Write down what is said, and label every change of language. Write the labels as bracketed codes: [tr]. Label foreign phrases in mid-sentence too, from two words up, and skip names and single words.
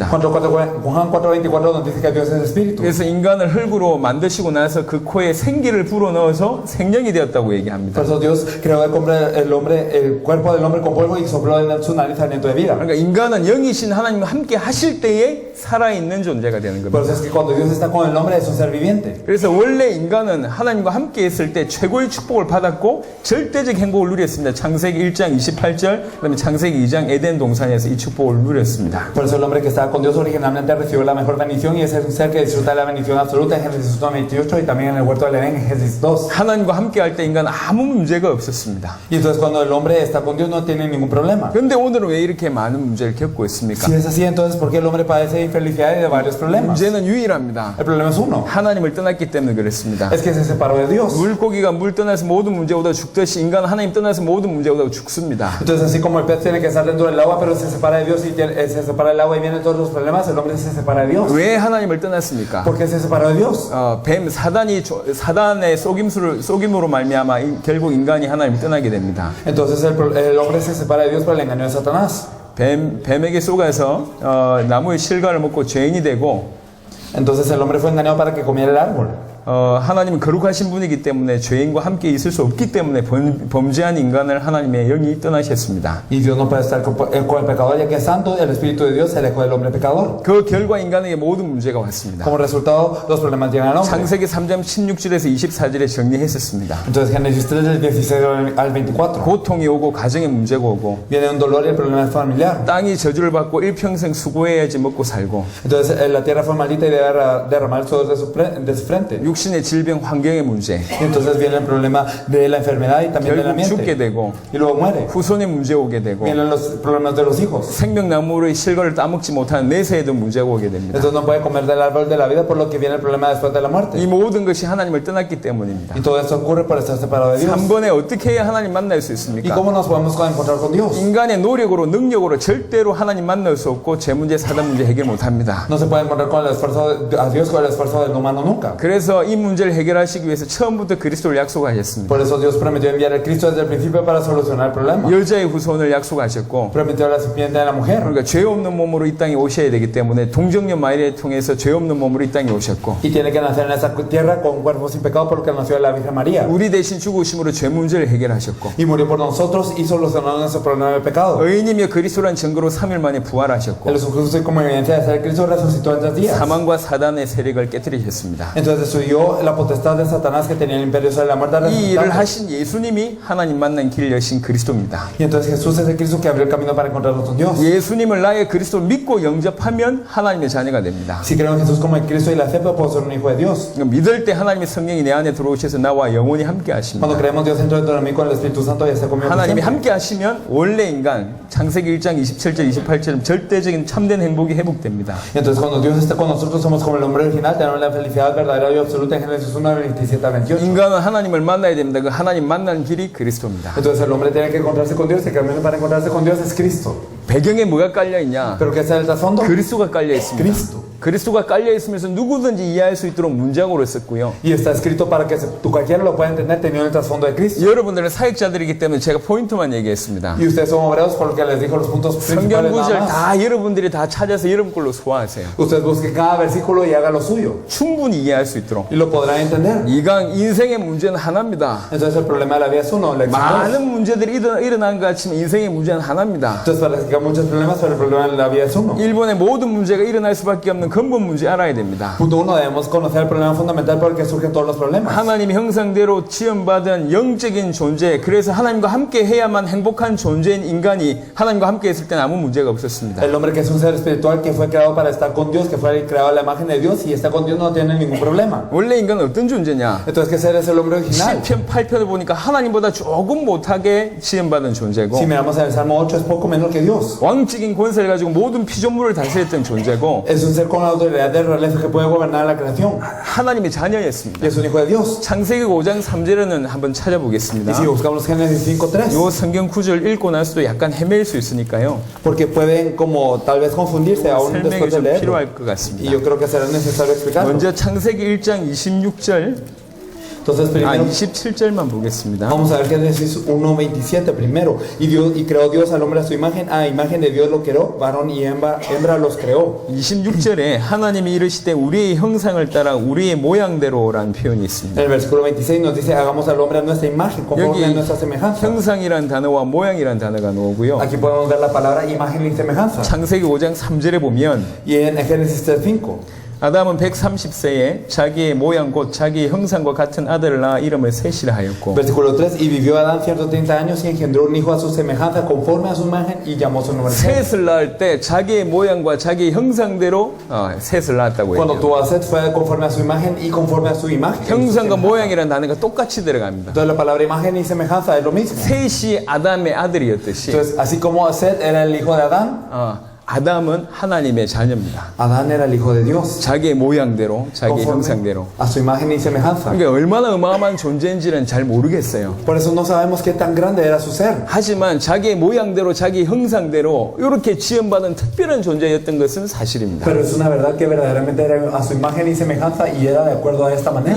[es] Juan 4:24 nos dice que Dios es espíritu. [ko] 그래서 인간을 흙으로 만드시고 나서 그 코에 생기를 불어넣어서 생명이 되었다고 얘기합니다. [es] Por eso Dios creó el cuerpo del hombre con polvo y sopló en su nariz aliento de vida. [ko] 그러니까 인간은 영이신 하나님과 함께 하실 때에 살아있는 존재가 되는 [es] Por [ko] 겁니다. [es] eso es que cuando Dios está con el hombre es un ser viviente. [ko] 그래서 원래 인간은 하나님과 함께 했을 때 최고의 축복을 받았고 절대적 행복을 누렸습니다. 창세기 1장 28절, 그다음에 창세기 2장 에덴 동산에서 이 축복을 누렸습니다. [es] Por eso el hombre que estaba con Dios originalmente recibió la mejor bendición y ese es un ser que disfruta de la bendición absoluta en Génesis 1:28 y también en el huerto del Edén en Génesis 2. [ko] 하나님과 함께 할 때 인간은 아무 문제가 없었습니다. [es] Y entonces cuando el hombre está con Dios no tiene ningún problema. [ko] 그런데 오늘은 왜 이렇게 많은 문제를 겪고 있습니까? [es] Si es así, entonces ¿por qué el hombre padece de infelicidad y de varios problemas? [ko] 문제는 유일합니다. [es] El problema es uno, [ko] 하나님을 떠났기 때문에 그렇습니다. [es] es que se separó de Dios. [ko] 물고기가 물 떠나서 모든 문제 오다 죽듯이 인간은 하나님 떠나서 모든 문제 오다 죽습니다. [es] Entonces así como el pez tiene que estar dentro del agua pero se separa de Dios y se separa del agua y vienen todos los problemas, el hombre se separa de Dios. [ko] 왜 하나님을 떠났습니까? [es] ¿Por qué se separó de Dios? [ko] 뱀 사단의 속임으로 말미암아 결국 인간이 하나님을 떠나게 됩니다. [es] Entonces el hombre se separa de Dios por el engaño de Satanás. [ko] 뱀에게 속아서 나무의 실과를 먹고 죄인이 되고 [es] Entonces el hombre fue engañado para que comiera el árbol. [ko] 하나님은 거룩하신 분이기 때문에 죄인과 함께 있을 수 없기 때문에 범죄한 인간을 하나님의 영이 떠나셨습니다. [es] Y Dios no puede estar con el pecador ya que es santo, el Espíritu de Dios se alejó del hombre pecador. [ko] 그 결과 인간에게 모든 문제가 왔습니다. [es] Como resultado, los problemas llegan al hombre. [ko] 창세기 3장 16절에서 24절에 정리했었습니다. [es] Entonces Génesis 3 del 16 al 24. [ko] 고통이 오고 가정에 문제가 오고 [es] Viene un dolor y el problema es familiar. [ko] 땅이 저주를 받고 일평생 수고해야지 먹고 살고 [es] Entonces la tierra fue maldita y debe derramar el sudor de su frente. [ko] 육신의 질병 환경의 문제 [es] Y entonces viene el problema de la enfermedad y también del [ko] 결국 죽게 [es] ambiente. [ko] 되고 [es] Y luego muere. [ko] 후손의 문제 오게 되고 [es] Vienen los problemas de los hijos. [ko] 생명나무의 실과를 따먹지 못하는 내세에도 문제가 오게 됩니다. [es] Entonces no puede comer del árbol de la vida por lo que viene el problema después de la [ko] 이 [es] muerte. [ko] 모든 것이 하나님을 떠났기 때문입니다. [es] Y todo esto ocurre por estar separado de Dios. [ko] 한 번에 어떻게 해야 하나님 만날 수 [es] ¿Y [ko] 있습니까? [es] cómo nos podemos encontrar con Dios? [ko] 인간의 노력으로 능력으로 절대로 하나님 만날 수 없고 제 문제 사단 문제 해결 못합니다. [es] No se puede encontrar con el esfuerzo a Dios con el esfuerzo del humano nunca. [ko] 그래서 이 문제를 해결하시기 위해서 처음부터 그리스도를 약속하셨습니다. [es] Por eso Dios prometió enviar a Cristo desde el principio para solucionar el problema. [ko] 여자의 후손을 약속하셨고 [es] Prometió a la sirviente de la mujer. [ko] 그러니까 죄 없는 몸으로 이 땅에 오셔야 되기 때문에 동정녀 마리아를 통해서 죄 없는 몸으로 이 땅에 오셨고 [es] Y tiene que nacer en esa tierra con un cuerpo sin pecado por lo que nació de la Virgen María. [ko] 우리 대신 죽으심으로 죄 문제를 해결하셨고 [es] Y murió por nosotros y solucionó nuestro problema de pecado. [ko] 의인이며 그리스도란 증거로 3일 만에 부활하셨고 [es] El Jesucristo como evidencia de ser Cristo resucitó en 3 días. [ko] 사망과 사단의 세력을 깨뜨리셨습니다. [es] Entonces destruyó la potestad de Satanás que tenía el imperio sobre la muerte. [ko] 이 일을 하신 예수님이 하나님 만난 길 여신 그리스도입니다. [es] Y entonces Jesús es el Cristo que abrió el camino para encontrarnos con Dios. [ko] 예수님을 나의 그리스도를 믿고 영접하면 하나님의 자녀가 됩니다. [es] Si creo en Jesús como el Cristo y la acepto, puedo ser un hijo de Dios. [ko] 믿을 때 하나님의 성령이 내 안에 들어오셔서 나와 영원히 함께 하십니다. [es] Cuando creemos Dios dentro de mí con el Espíritu Santo y está conmigo. [ko] 하나님이 [es] siempre. [ko] 함께 하시면 원래 인간 창세기 1장 27절 28절은 절대적인 참된 행복이 회복됩니다. [es] Y entonces cuando Dios está con nosotros somos como el hombre original, tenemos la felicidad verdadera y absoluta en Génesis 1, 27 a 28. [ko] 인간은 하나님을 만나야 됩니다. 그 하나님 만나는 길이 그리스도입니다. [es] Entonces el hombre tiene que encontrarse con Dios y el camino para encontrarse con Dios es Cristo. [ko] 배경에 뭐가 깔려 있냐? [es] Pero ¿qué es el trasfondo? [ko] 그리스도가 깔려 있습니다. [es] Cristo. [ko] 그리스도가 깔려 있으면서 누구든지 이해할 수 있도록 문장으로 썼고요. [es] Y está escrito para que cualquiera lo pueda entender teniendo el trasfondo de Cristo. [ko] 여러분들은 사역자들이기 때문에 제가 포인트만 얘기했습니다. [es] Y ustedes son obreros por lo que les dijo los puntos [ko] 성경 [es] principales [ko] 구절 [es] nada más. [ko] 다 여러분들이 다 찾아서 여러분 걸로 소화하세요. [es] Ustedes busquen cada versículo y hagan lo suyo. [ko] 충분히 이해할 수 있도록. [es] Y lo podrán entender. [ko] 인생의 문제는 하나입니다. [es] Entonces el problema de la vida es uno. La [ko] 많은 문제들이 일어난 것 같지만 인생의 문제는 하나입니다. [es] Entonces parece que hay muchos problemas, pero el problema de la vida es uno. [ko] 일본의 모든 문제가 일어날 수밖에 없는 근본 문제 알아야 됩니다. [es] Punto uno, debemos conocer el problema fundamental por el que surgen todos los problemas. [ko] 하나님의 형상대로 지음받은 영적인 존재, 그래서 하나님과 함께 해야만 행복한 존재인 인간이 하나님과 함께 했을 때는 아무 문제가 없었습니다. [es] El hombre que es un ser espiritual que fue creado para estar con Dios, que fue creado a la imagen de Dios y está con Dios no tiene ningún problema. [ko] 원래 인간은 어떤 존재냐? [es] Entonces, ¿qué ser es el hombre original? [ko] 10편, 8편을 보니까 하나님보다 조금 못하게 지음받은 존재고 [es] Si miramos en el Salmo 8 es poco menor que Dios. [ko] 왕적인 권세를 가지고 모든 피조물을 다스렸던 존재고 [es] Es un ser con la autoridad del realeza que puede gobernar la creación. [ko] 하나님의 자녀였습니다. [es] Y es un hijo de Dios. [ko] 창세기 5장 3절에는 한번 찾아보겠습니다. [es] Y si buscamos Génesis 5:3, [ko] 요 성경 구절 읽고 나서도 약간 헤맬 수 있으니까요. [es] porque pueden como tal vez confundirse aún [ko] 설명이 [es] después de [ko] 좀 [es] leerlo. [ko] 필요할 것 [es] Y [ko] 같습니다. [es] yo creo que será necesario explicarlo. [ko] 먼저 창세기 1장 26절, [es] Entonces, primero [ko] 27절만 보겠습니다. [es] vamos a ver Génesis 1:27 primero. Y creó Dios al hombre a su imagen. A imagen de Dios lo creó, varón y hembra los creó. [ko] 26절에 하나님이 이르시되 우리의 형상을 따라 우리의 모양대로라는 표현이 [es] En [ko] 있습니다. [es] el versículo 26 nos dice, hagamos al hombre a nuestra imagen, conforme a [ko] 여기 [es] nuestra semejanza. [ko] 형상이란 단어와 모양이란 단어가 나오고요. [es] Aquí podemos ver la palabra imagen y semejanza. [ko] 창세기 5장 3절에 보면 [es] Y en Génesis 3:5 [ko] 아담은 130세에 자기의 모양 곧 자기 형상과 같은 아들을 낳아 이름을 셋이라 하였고 [es] Versículo 3. Y vivió Adán 130 años y engendró un hijo a su semejanza, conforme a su imagen, y llamó su nombre Set. [ko] 셋을 낳을 때 자기의 모양과 자기 형상대로 셋을 낳았다고 [es] Cuando [ko] 해요. [es] tuvo a Set fue conforme a su imagen y conforme a su imagen. [ko] 형상과 모양이라는 단어가 똑같이 들어갑니다. [es] Entonces la palabra imagen y semejanza es lo mismo. [ko] 셋이 아담의 아들이었듯이 [es] Entonces, así como Set era el hijo de Adán, [ko] 아담은 하나님의 자녀입니다. [es] Adán era el hijo de Dios. [ko] 자기의 모양대로, 자기의 형상대로. [es] a su imagen y semejanza. [ko] 그러니까 얼마나 어마어마한 존재인지는 잘 모르겠어요. [es] Por eso no sabemos qué tan grande era su ser. [ko] 하지만 자기의 모양대로, 자기 형상대로 이렇게 지음받은 특별한 존재였던 것은 사실입니다. [es] Pero es una verdad que verdaderamente era a su imagen y semejanza y era de acuerdo a esta manera.